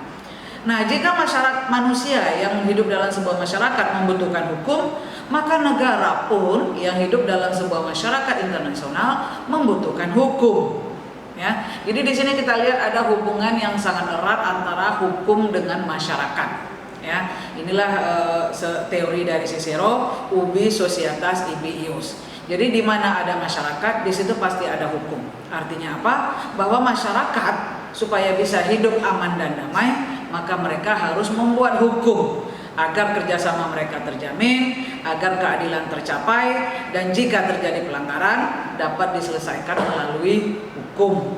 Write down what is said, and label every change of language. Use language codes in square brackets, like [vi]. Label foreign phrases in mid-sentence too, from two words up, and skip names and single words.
[id] Nah, jika manusia yang hidup dalam sebuah masyarakat membutuhkan hukum, maka negara pun yang hidup dalam sebuah masyarakat internasional membutuhkan hukum. Ya, jadi di sini kita lihat ada hubungan yang sangat erat antara hukum dengan masyarakat. Ya, inilah teori dari Cicero, [la] ubi societas ibi ius. [id] Jadi di mana ada masyarakat, di situ pasti ada hukum. Artinya apa? Bahwa masyarakat supaya bisa hidup aman dan damai, maka mereka harus membuat hukum agar kerjasama mereka terjamin, agar keadilan tercapai, dan jika terjadi pelanggaran dapat diselesaikan melalui hukum.